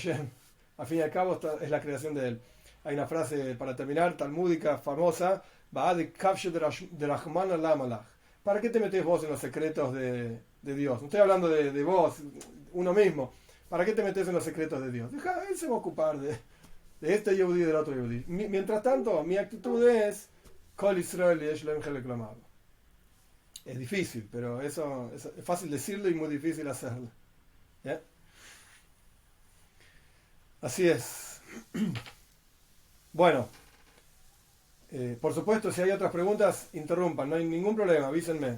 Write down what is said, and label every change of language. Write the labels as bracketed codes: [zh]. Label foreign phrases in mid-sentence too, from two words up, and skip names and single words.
[es] Al fin y al cabo, es la creación de él. Hay una frase para terminar, talmúdica, famosa, ¿para qué te metes vos en los secretos de Dios? No estoy hablando de vos, uno mismo. ¿Para qué te metes en los secretos de Dios? Deja, él se va a ocupar de este Yehudi y del otro Yehudi. Mientras tanto, mi actitud es [he] כל ישראל יש להם חלק לומר. [es] Es difícil, pero eso es fácil decirlo y muy difícil hacerlo. ¿Ya? Así es. Bueno, por supuesto, si hay otras preguntas, interrumpan, no hay ningún problema, avísenme.